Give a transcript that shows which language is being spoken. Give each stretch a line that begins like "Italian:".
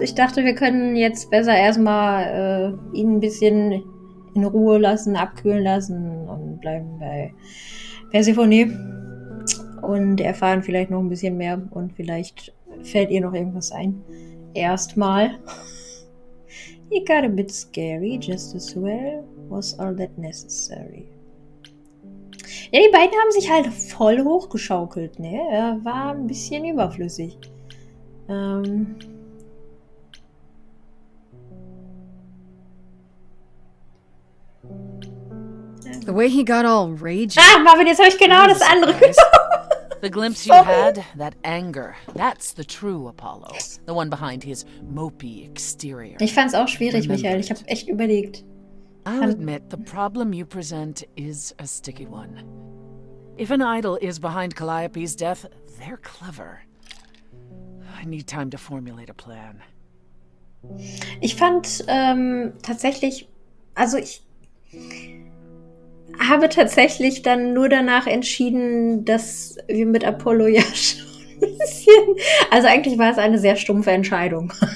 German: Ich dachte, wir können jetzt besser erstmal ihn ein bisschen in Ruhe lassen, abkühlen lassen und bleiben bei Persephone und erfahren vielleicht noch ein bisschen mehr und vielleicht fällt ihr noch irgendwas ein. Erstmal.
English: He got a bit scary, just as well. Was all that necessary?
German: Ja, die beiden haben sich halt voll hochgeschaukelt, ne? Er war ein bisschen überflüssig.
English: The way he got all ragey.
German: Ah, Marvin, jetzt habe ich genau das andere.
English: The glimpse you had, that anger, that's the true Apollo. The one behind his mopey exterior.
German: Ich fand's auch schwierig, Michael. Ich habe echt überlegt.
English: I'll admit, the problem you present is a sticky one. If an idol is behind Calliope's death, they're clever. I need time to formulate a plan.
German: Ich fand tatsächlich, also ich habe tatsächlich dann nur danach entschieden, dass wir mit Apollo ja schon ein bisschen, also eigentlich war es eine sehr stumpfe Entscheidung.